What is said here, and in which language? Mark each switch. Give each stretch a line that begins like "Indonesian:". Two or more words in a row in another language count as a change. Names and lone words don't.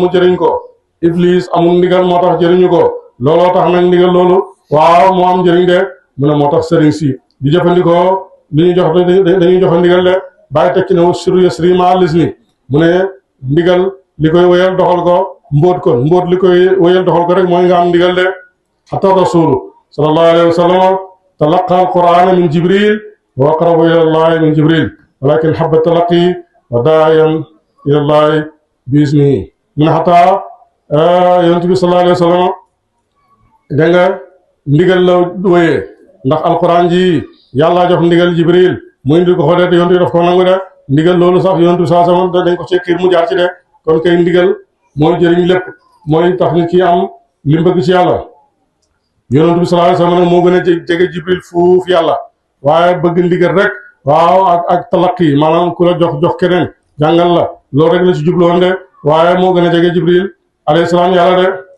Wolof: jëriñ ko iblis amul ndigal moo tax jëriñu ko looloo tax nag ndigal loolu waaw moo am njëriñ de mu ne moo tax sëriñ si di jëfandikoo li ñu jox dañuy joxe ndigal de bàyyi tekki ne
Arabic: وسر يسري مع الإذن
Wolof: mu ne ndigal li koy wéyal doxal ko mbóot li koy wéyal doxal ko rek mooy nga am ndigal de xata
Arabic: رسول صلى الله عليه وسلم تلقى القرآن من جبريل وأقرب إلى الله من جبريل ولكن حب التلقي وداعيا إلى الله باسمه
Wolof: mu ne xata yonent bi
Arabic: صلى الله عليه وسلم
Wolof: da nga ndigal la wéyee ndax alquran ji yàlla jox ndigal jibril mu indi ko xoolee te yonent bi daf ko nangu de ndigal loolu sax yonent bi saa sama dañ ko ci xiir mu jaar ci de kon kay ndigal mooy jëriñ lépp mooy tax nit ki am li mu bëgg ci yàlla yonent bi
Arabic: صلى الله عليه وسلم
Wolof: moo gën a jege jibril fuuf yàlla waaye bëgg ndigal rek waaw ak talaqi maanaam ku la jox keneen jàngal la loolu rek la ci jubloon de waaye moo gën a jege jibril
Arabic: عليه السلام
Wolof: yàlla de